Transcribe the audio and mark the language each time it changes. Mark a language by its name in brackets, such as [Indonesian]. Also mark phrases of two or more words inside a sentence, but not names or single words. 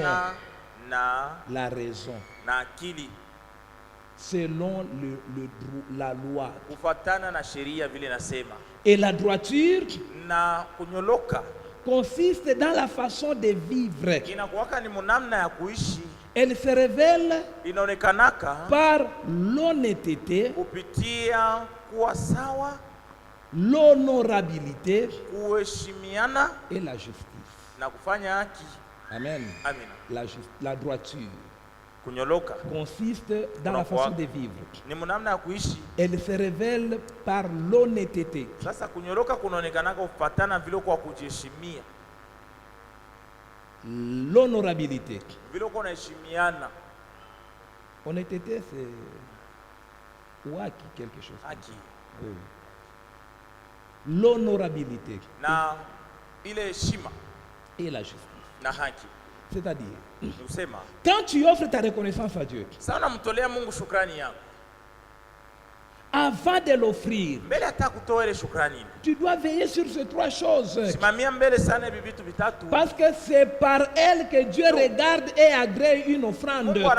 [French] La raison. Selon la loi. Et la droiture consiste dans la façon de vivre Elle se révèle [Swahili] inaonekanaka [French] par l'honnêteté, [Swahili] kupitia kuwa sawa, [French] l'honorabilité [Swahili] kuheshimiana [French] et la justice. [Swahili] Na kufanya haki. [French] Amen. [Swahili] Amina. [French] La droiture [Swahili] kunyoloka [French] consiste dans la façon de vivre. [Swahili] Ni mnamna ya kuishi. [French] Elle se révèle par l'honnêteté. [Swahili] Sasa kunyoloka kunaonekana kufuatana vile kwa kujiheshimia. [French] L'honorabilité. [Swahili] Vile kwa unaheshimiana. [French] Honnêteté c'est waki quelque chose. [Swahili] Haki. [French] Oui. L'honorabilité. [Swahili] Na ile heshima [French] et la justice. [Swahili] Na haki. [French] C'est-à-dire, quand tu offres ta reconnaissance à Dieu, avant de l'offrir, tu dois veiller sur ces trois choses. Parce que c'est par elles que Dieu regarde et agrée une offrande.